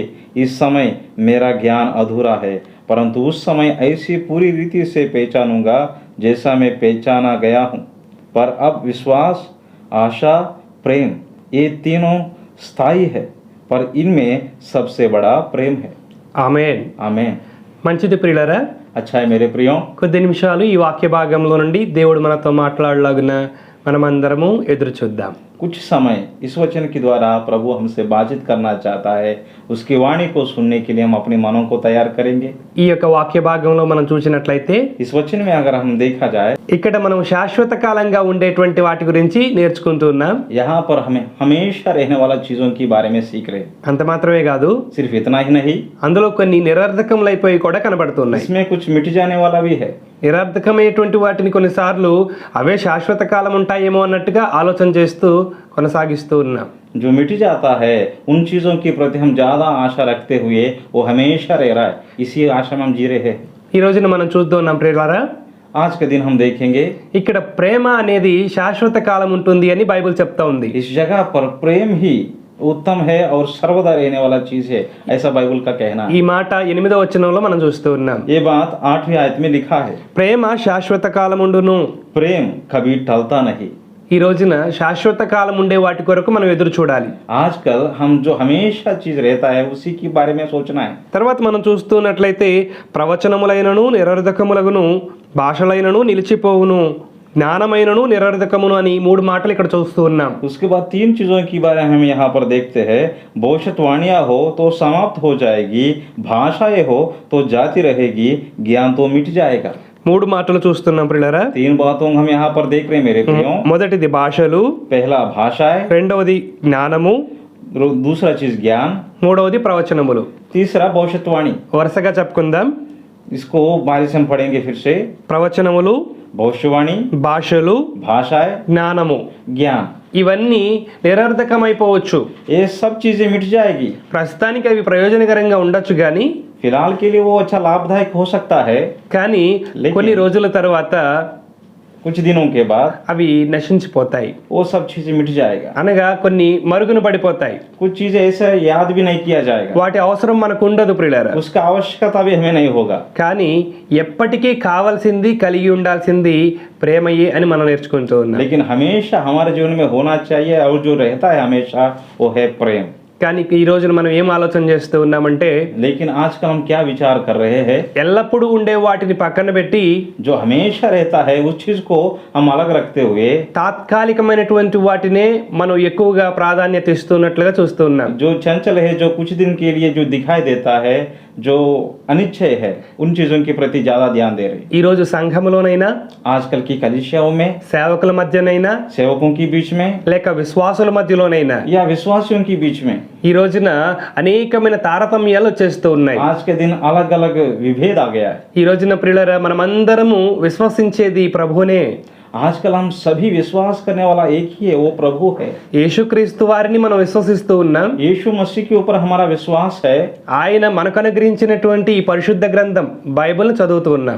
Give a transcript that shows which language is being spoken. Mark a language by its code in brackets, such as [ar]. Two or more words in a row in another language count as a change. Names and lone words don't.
[hi] इस समय मेरा ज्ञान अधूरा है, परंतु उस समय ऐसी पूरी रीति से पहचानूंगा जैसा मैं पहचाना गया हूँ. पर अब विश्वास, आशा, प्रेम ये तीनों स्थायी है, पर इनमें सबसे बड़ा प्रेम है. [te] ఆమేన్. [hi] आमेन. [te] మంచిది ప్రియులరా, [hi] अच्छा है मेरे प्रियो, [te] కొద్ది నిమిషాలు ఈ వాక్య భాగంలో నుండి దేవుడు మనతో మాట్లాడలాగున మనమందరము ఎదురు చూద్దాం. [hi] कुछ समय इस वचन के द्वारा प्रभु हमसे बातचीत करना चाहता है. उसकी वाणी को सुनने के लिए हम अपने मनों को तैयार करेंगे. [te] ఈ యొక్క వాక్య భాగంలో మనం చూసినట్లయితే [hi] इस वचन में अगर हम देखा जाए, [te] ఇక్కడ మనం శాశ్వత కాలంగా ఉండేటువంటి వాటి గురించి నేర్చుకుంటూ ఉన్నాం. [hi] यहाँ पर हमें हमेशा रहने वाला चीजों के बारे में सीख रहे. [te] అంత మాత్రమే కాదు, [hi] सिर्फ इतना ही नहीं, [te] అందులో కొన్ని నిరర్ధకములైపోయి కూడా కనబడుతున్నాయి. [hi] इसमें कुछ मिट जाने वाला भी है. [te] నిరర్ధకమైనటువంటి వాటిని కొన్నిసార్లు అవే శాశ్వత కాలం ఉంటాయేమో అన్నట్టుగా ఆలోచన చేస్తూ కొనసాగిస్తూ ఉన్నాం. [hi] जो मिट जाता है उन चीजों के प्रति हम ज्यादा आशा रखते हुए वो हमेशा रह रहा है. इसी आशा में हम जी रहे हैं. [te] ఈ రోజున మనం చూస్తూ ఉన్నాం ప్రియులారా, [hi] आज के दिन हम देखेंगे [te] ఇక్కడ ప్రేమ అనేది శాశ్వత కాలం ఉంటుంది అని బైబిల్ చెప్తా ఉంది. [hi] इस जगह पर प्रेम ही उत्तम है और सर्वदा रहने वाला चीज है, ऐसा बाइबल का कहना है. [te] ఈ మాట 8వ వచనంలో మనం చూస్తూ ఉన్నాం. [hi] ये बात 8वीं आयत में लिखा है. [te] ప్రేమ శాశ్వత కాలముండును. [hi] प्रेम कभी टलता नहीं. [te] ఈ రోజున శాశ్వత కాలం ఉండే వాటి కొరకు మనం ఎదురు చూడాలి. [hi] आजकल हम जो हमेशा चीज रहता है उसी के बारे में सोचना है. [te] తర్వాత మనం చూస్తున్నట్లయితే ప్రవచనములైనను నిరర్ధకములగును, భాషలైనను నిలిచిపోవును, జ్ఞానమైనను నిరర్ధకమును అని 3 మాటలు ఇక్కడ చూస్తూ ఉన్నాం. [hi] उसके बाद 3 चीजों के बारे में हम यहाँ पर देखते हैं. भविष्यवाणियां हो तो समाप्त हो जाएगी, भाषाएं हो तो जाती रहेगी, ज्ञान तो मिट जाएगा. [te] 3 మాటలు చూస్తున్నాం ప్రియులారా. [hi] 3 बातों हम यहाँ पर देख रहे हैं मेरे प्रियो. [te] మొదటిది భాషలు, [hi] पहला भाषाएं, [te] రెండవది జ్ఞానము, [hi] दूसरा चीज ज्ञान, [te] మూడవది ప్రవచనములు. [hi] तीसरा भविष्यवाणी. [te] వరుసగా చెప్పుకుందాం. [hi] इसको बारी से हम पढ़ेंगे फिर से. [te] ప్రవచనములు, [hi] भविष्यवाणी, [te] భాషలు, [hi] भाषाएं, [te] జ్ఞానము, [hi] ज्ञान, [te] ఇవన్నీ నిరర్ధకమైపోవచ్చు. [hi] ये सब चीजें मिट जाएगी. [te] ప్రస్తుతానికి అవి ప్రయోజనకరంగా ఉండొచ్చు కానీ [hi] फिलहाल के लिए वो अच्छा लाभदायक हो सकता है, [te] కానీ కొన్ని రోజుల తర్వాత [hi] कुछ दिनों के बाद [te] అవి నశించిపోతాయి. [hi] वो सब चीजें मिट जाएगा. [te] అనగా కొన్ని మరుగున పడిపోతాయి. [hi] कुछ चीजें ऐसा याद भी नहीं किया जाएगा, [te] వాటి అవసరం మనకు ఉండదు ప్రియులారా. [hi] उसका आवश्यकता भी हमें नहीं होगा. [te] కానీ ఎప్పటికీ కావాల్సింది కలిగి ఉండాల్సింది ప్రేమయే అని మనం నేర్చుకుంటూ ఉన్నాం. [hi] लेकिन हमेशा हमारे जीवन में होना चाहिए और जो रहता है हमेशा वो है प्रेम. [te] కానీ ఈ రోజున మనం ఏం ఆలోచన చేస్తూ ఉన్నామంటే [hi] लेकिन आजकल हम क्या विचार कर रहे हैं, [te] ఎల్లప్పుడూ ఉండే వాటిని పక్కన పెట్టి [hi] जो हमेशा रहता है उस चीज को हम अलग रखते हुए [te] తాత్కాలికమైనటువంటి వాటినే మనం ఎక్కువగా ప్రాధాన్యత ఇస్తున్నట్లుగా చూస్తూ ఉన్నాం. [hi] जो चंचल है, जो कुछ दिन के लिए जो दिखाई देता है, जो अनिच्छय है, उन चीजों के प्रति ज्यादा ध्यान दे रहे. [te] ఈ రోజు సంఘములోనైనా, [hi] आजकल की कलीसियाओं में, [te] సేవకుల మధ్యనైనా, [hi] सेवकों के बीच में [te] లేక విశ్వాసుల మధ్యలోనైనా [hi] या विश्वासियों के बीच में [te] ఈ రోజున అనేకమైన తారతమ్యాలు వచ్చేస్తూ ఉన్నాయి. [hi] आज के दिन अलग अलग विभेद आ गया है. [te] ఈ రోజున ప్రియులారా మనమందరము విశ్వసించేది ప్రభువునే. [hi] आजकल हम सभी विश्वास करने वाला एक ही है, वो प्रभु है. [te] యేసుక్రీస్తు వారిని మనం విశ్వసిస్తూ ఉన్నాం. [hi] यीशु मसीह के ऊपर हमारा विश्वास है. [te] ఆయన మనకు అనుగ్రహించినటువంటి ఈ పరిశుద్ధ గ్రంథం బైబిల్ చదువుతూ ఉన్నాం.